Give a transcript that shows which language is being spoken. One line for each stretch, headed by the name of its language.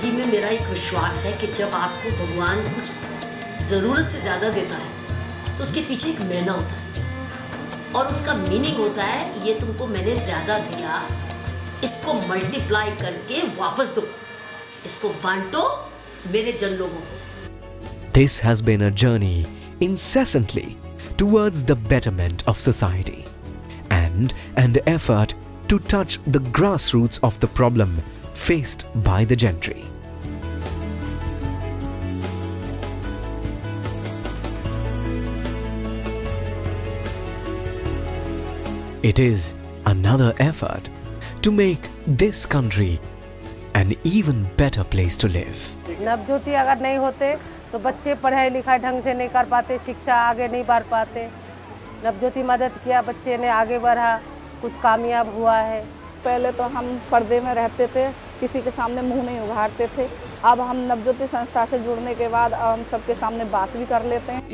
Hindi: मेरा एक विश्वास है कि जब आपको भगवान कुछ ज़रूरत से ज़्यादा देता है तो उसके पीछे एक मायना होता है और उसका मीनिंग होता है ये तुमको मैंने ज़्यादा दिया, इसको मल्टीप्लाई करके वापस दो, इसको बांटो मेरे जन लोगों को।
English: This has been a journey incessantly towards the betterment of society and an effort to touch the grassroots of the problem faced by the gentry. It is another effort to make this country an even better place to live.
Hindi: Navjyoti अगर नहीं होते तो बच्चे पढ़ाई लिखाई ढंग से नहीं कर पाते, शिक्षा आगे नहीं बढ़ पाते। नवज्योति मदद किया, बच्चे ने आगे बढ़ा, कुछ कामयाब हुआ है। पहले तो हम पर्दे में रहते थे, किसी के सामने मुंह नहीं उघाड़ते थे। अब हम नवज्योति संस्था से जुड़ने के बाद हम सबके सामने बात भी कर लेते हैं।